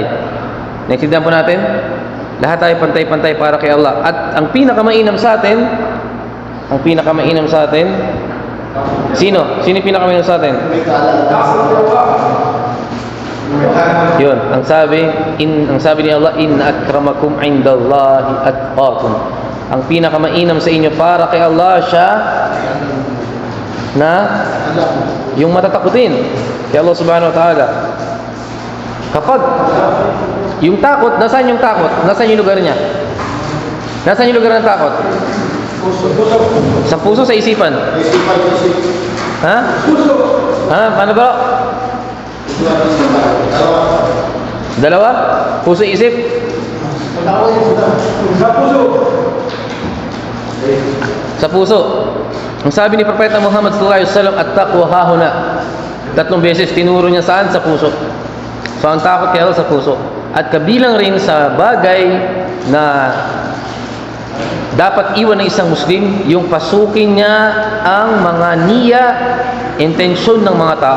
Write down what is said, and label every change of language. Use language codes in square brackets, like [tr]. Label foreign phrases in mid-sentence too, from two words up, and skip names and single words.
[tl] Naintindihan po natin? Lahat tayo pantay-pantay para kay Allah. At ang pinakamainam sa atin, sino? Sino yung pinakamainam sa atin? Yun, ang sabi ni Allah, [ar] إن أكرمكم عند الله أتقاكم. [tl] Ang pinakamainam sa inyo para kay Allah siya na yung matatakutin kay Allah [ar] سبحانه وتعالى. [tl] Kapag yung takot, nasaan yung takot? Nasaan yung lugar niya? Nasaan yung lugar ng takot? Sa puso, sa isipan? Ha? Paano ba? Dalawa? Puso, isip? Sa puso. Ang sabi ni Propeta Muhammad [ar] صلى الله عليه وسلم, التقوى هاهنا. [tl] 3 beses tinuro niya saan? Sa puso. So ang takot kay Allah sa puso. At kabilang rin sa bagay na dapat iwan ng isang Muslim, yung pasukin niya ang mga niya, intensyon ng mga tao.